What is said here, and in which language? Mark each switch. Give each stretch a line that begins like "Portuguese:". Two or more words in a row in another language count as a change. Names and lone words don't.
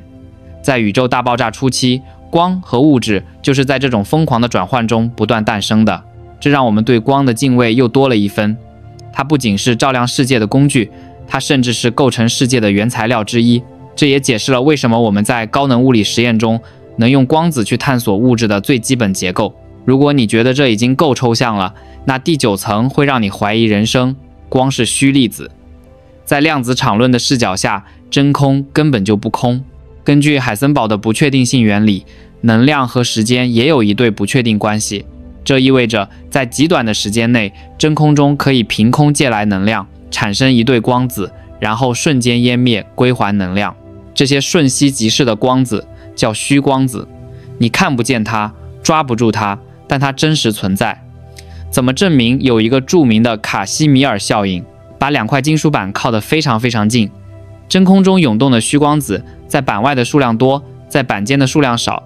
Chinese: 在宇宙大爆炸初期，光和物質就是在這種瘋狂的轉換中不斷誕生的，這讓我們對光的敬畏又多了一分。它不僅是照亮世界的工具，它甚至是構成世界的原材料之一。這也解釋了為什麼我們在高能物理實驗中能用光子去探索物質的最基本結構。如果你覺得這已經夠抽象了，那第9層會讓你懷疑人生。光是虛粒子，在量子場論的視角下，真空根本就不空。根據海森堡的不確定性原理，能量和時間也有一对不確定關係。這意味着在極短的時間內，真空中可以憑空借來能量，產生一對光子，然後瞬間湮滅，歸還能量。這些瞬息即逝的光子叫虛光子，你看不見它，抓不住它，但它真實存在。怎麼證明？有一個著名的卡西米爾效應，把2塊金屬板靠得非常非常近，真空中湧動的虛光子在板外的數量多，在板間的數量少。